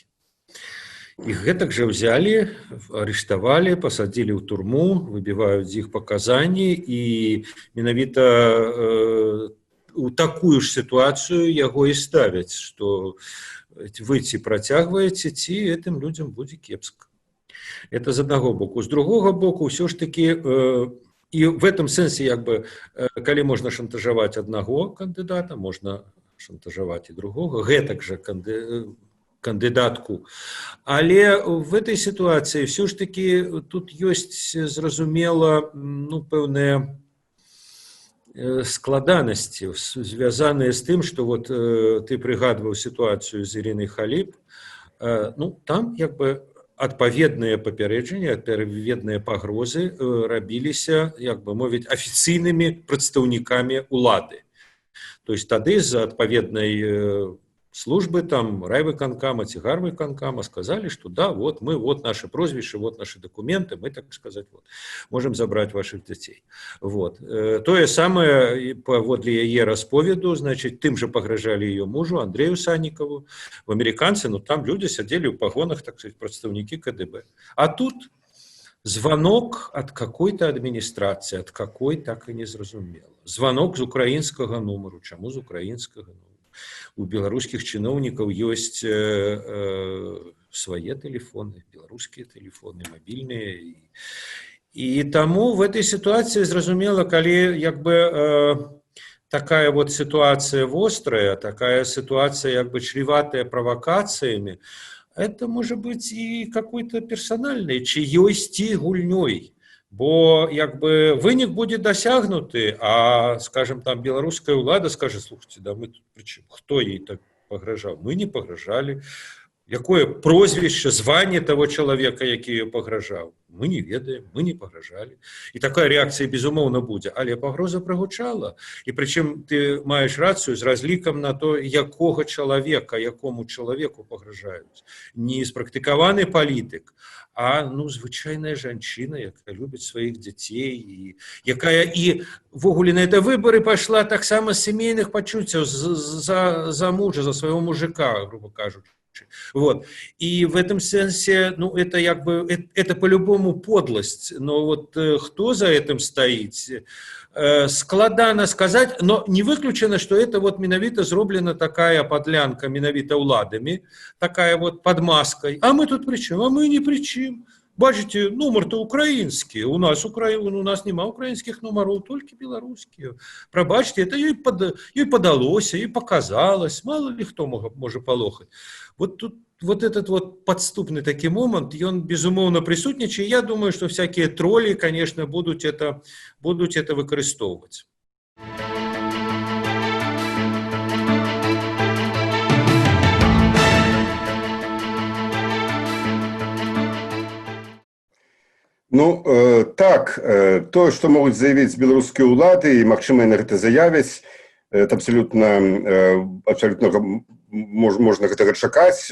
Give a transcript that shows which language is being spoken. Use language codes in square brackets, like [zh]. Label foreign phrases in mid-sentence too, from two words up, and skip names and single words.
[be] Іх гэтак жа ўзялі, арыштавалі, пасадзілі ў турму, выбіваюць з іх паказанні, і менавіта у такую ж сітуацыю яго і ставяць, што вы ці працягваеце, ці гэтым людзям будзе кепска. Это з аднаго боку. З другога боку, ўсё ж такі, і [ru] в этом сэнсе, [be] як бы, калі можна шантажаваць аднаго кандыдата, можна шантажаваць і другога, гэтак жа кандыдатку. Але [ru] в этой [be] сітуацыі все ж таки тут ёсць, зразумела, ну, пэўныя складанасці, звязаныя з тым, што вот ты прыгадваў сітуацыю з Ірынай Халіп, ну, там, як бы, адпаведныя папярэджанні, адпаведныя пагрозы рабіліся, як бы мовіць, афіцыйнымі прадстаўнікамі улады. [ru] То есть [be] тады з адпаведнай службы, там, райвыканкама ці гарвыканкама сказалі, што да, [ru] вот мы, вот наши прозвішчы, вот наши документы, мы, так сказать, вот, можем забрать ваших дзяцей. Вот. [be] Тое самае, паводле яе расповеду, значит, тым же пагражалі ее мужу, Андрею Санникову, в американцы, ну, там люди сядзелі ў пагонах, [ru] так сказать, [be] прадстаўнікі КДБ. [ru] А тут звонок от какой-то адміністрацыі, от какой, так і не зразумела. [be] Звонок з украінскага нумару. Чаму з украінскага нумару? У беларускіх чыноўнікаў ёсць свае тэлефоны, беларускія тэлефоны, мабільныя. І таму [ru] в этой [be] сітуацыі зразумела, калі як бы такая вот сітуацыя вострая, такая сітуацыя як бы чреватая правокацыямі, [ru] это может быть и какой-то персональной, [be] чьёйсьці гульнёй. Бо як бы вынік будзе дасягнуты, а, скажем, там беларуская ўлада скажа: [ru] слушайте, да мы тут причым, [be] хто ей так пагражаў? Мы не пагражалі. Якое прозвішча, званне того чалавека, які ее пагражаў? Мы не ведаем, мы не пагражалі. І такая рэакцыя, безумоўна, будзе. Але пагроза прагучала. І прычым ты маеш рацыю з разлікам на то, якога чалавека, якому чалавеку пагражаюць. Не спрактыкаваны палітык, а, ну, звычайная жанчына, якая любіць сваіх дзяцей, і якая і ввогуле на это выборы пайшла таксама з сямейных пачуццяў, за мужа, за свайго мужика, грубо кажучи. [ru] Вот. И в этом сенсе, ну, это як бы, это по-любому подлость, но вот кто за этим стоит, складана сказать, но не выключено, что это вот менавіта зроблена такая подлянка менавіта уладами, такая вот под маской. А мы тут при чем? А мы не при чем. Бачите, нумар-то украинский. У нас нема украинских нумаров, только белорусские. Пробачьте, это ей подалось, ей показалось. Мало ли кто может полохать. Вот тут вот этот вот подступный такой момент, и он безумовно присутничает. Я думаю, что всякие тролли, конечно, будут это выкористовывать. [be] Ну, так, тое, што могуць заявіць беларускія ўлады, і, магчыма, яны гэта заявяць, [ru] это абсолютно [be] можна гэтага чакаць.